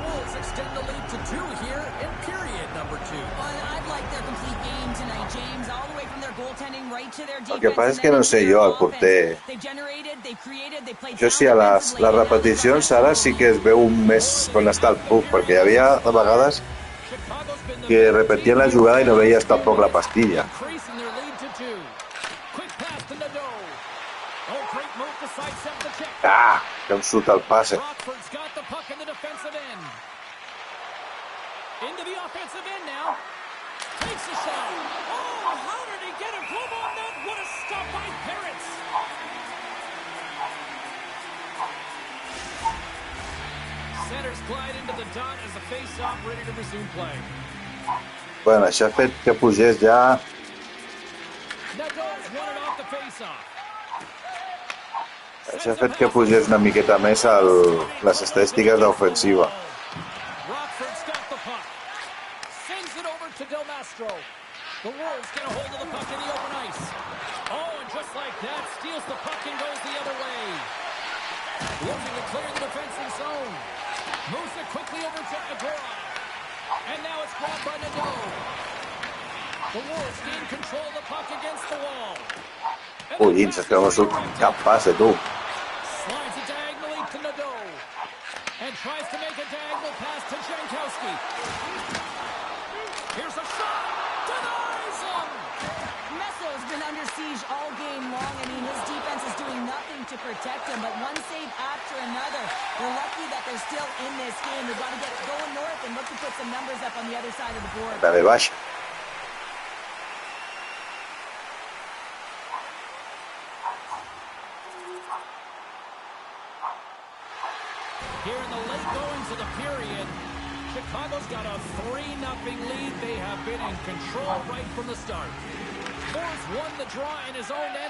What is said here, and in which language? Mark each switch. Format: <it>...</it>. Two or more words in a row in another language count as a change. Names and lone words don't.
<en>Wolves extend the lead to 2 here in period number 2. Well, I'd like their complete game tonight, James. All the way from their goaltending right to their defense.</en> <es>Lo que pasa es que no sé yo, al porter.</es> <ca>Jo sí, a les repeticions ara sí que es veu més on està el puck, perquè hi havia a vegades que repetien la jugada i no veies tampoc la pastilla. Ah, que em surt el passe.</ca> <en>Into the offensive end now. Takes a shot. Oh, how did he get a glove on that? What a stop by Parrots. Centers glide into the dot as the face-off ready to resume play.</en> <ca>Bueno, això ha fet que pugés ja... Això ha fet que pugés una miqueta més les estadístiques d'ofensiva.</ca> <en>The Wolves get a hold of the puck in the open ice. Oh, and just like that, steals the puck and goes the other way. Looking to clear the defensive zone. Moves it quickly over to Agora. And now it's grabbed by Nadeau. The Wolves gain control of the puck against the wall.</en> <ca>Ui, és que no surt cap passe, tu.</ca> <en>Slides it diagonally to Nadeau. And tries to make a diagonal pass to Jankowski. Here's a shot. Denies him. Messo's been under siege all game long. I mean, his defense is doing nothing to protect him, but one save after another. They're lucky that they're still in this game. They've got to get going north and look to put some numbers up on the other side of the board.</en> <ca>La de baixa.</ca> <en>Here in the late goings of the period, Chicago's got a 3-0 lead. They have been in control right from the start. Force won the draw in his own end.</en>